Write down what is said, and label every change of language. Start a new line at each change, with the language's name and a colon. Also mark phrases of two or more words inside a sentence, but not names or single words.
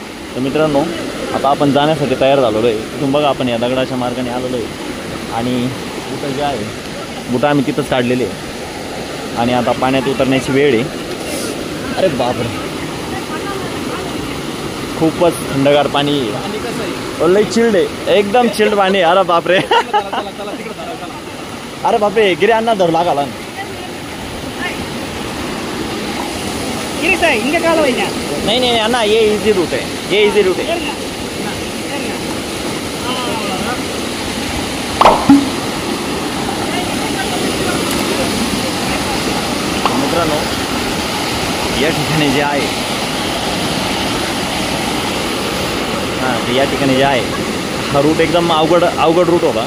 Marathi: तर मित्रांनो आता आपण जाण्यासाठी तयार झालेलो आहे. तिथून बघा आपण या दगडाच्या मार्गाने आलेलो आहे आणि बुटं जे आहे बुटं आम्ही तिथंच काढलेले आहे आणि आता पाण्यात उतरण्याची वेळ आहे. अरे बापरे खूपच थंडगार पाणी आहे. लई चिल्ड आहे एकदम चिल्ड पाणी. अरे बापरे अरे बापरे गिरे अण्णा धरू लागाला.
Tamil: இங்க கால வைங்க.
Hindi: नहीं नहीं अन्ना ये
English: easy route
Hindi: है. ये
English: easy route
Hindi: है.
Marathi: मित्रांनो या ठिकाणी जे आहे या ठिकाणी जे आहे हा रूट एकदम अवघड रूट होता.